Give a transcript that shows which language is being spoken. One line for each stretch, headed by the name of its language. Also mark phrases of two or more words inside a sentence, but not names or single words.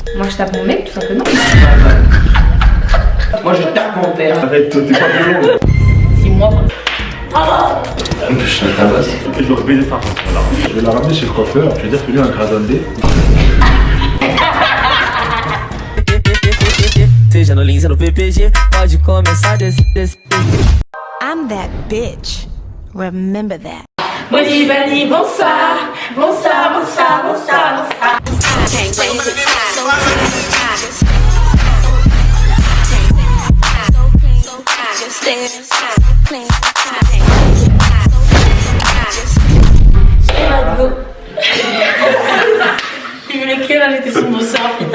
French: Moi je tape mon mec tout simplement. Moi je tape mon père. Arrête, toi, t'es pas violent. C'est moi. Je la tabasse. Je vais baiser ça. Voilà. Je vais la ramener chez le coiffeur. Je vais dire que lui a un gradandé.
Portuguese: Seja no Lins ou no PPG, pode começar desse.
English: I'm that bitch. Remember that.
French: Bolivani, bonsoir. Bonsoir, bonsoir, bonsoir, bonsoir. Il voulait qu'elle avait été son bonsoir, putain.